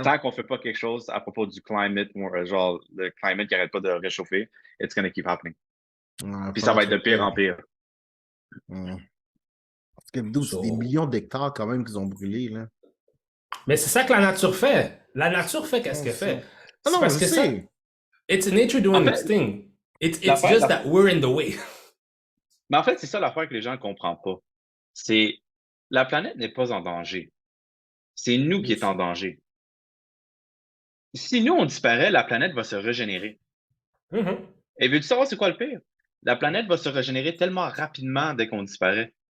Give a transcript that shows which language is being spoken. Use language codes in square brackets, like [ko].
[fr] Tant qu'on fait pas quelque chose à propos du climate, genre le climate qui arrête pas de réchauffer, [en] it's gonna keep happening. [fr] Ouais, puis ça va être de pire en pire. Parce que c'est des millions d'hectares quand même qu'ils ont brûlés, là. Mais c'est ça que la nature fait. La nature fait qu'est-ce qu'elle fait. Ah non, parce que ça, [en] it's nature doing its thing. It's just that we're in the way. [fr] Mais en fait, c'est ça l'affaire que les gens ne comprennent pas. C'est la planète n'est pas en danger. C'est nous qui est en danger. Si nous, on disparaît, la planète va se régénérer. Et veux-tu savoir c'est quoi le pire? La planète va se régénérer tellement rapidement dès qu'on disparaît.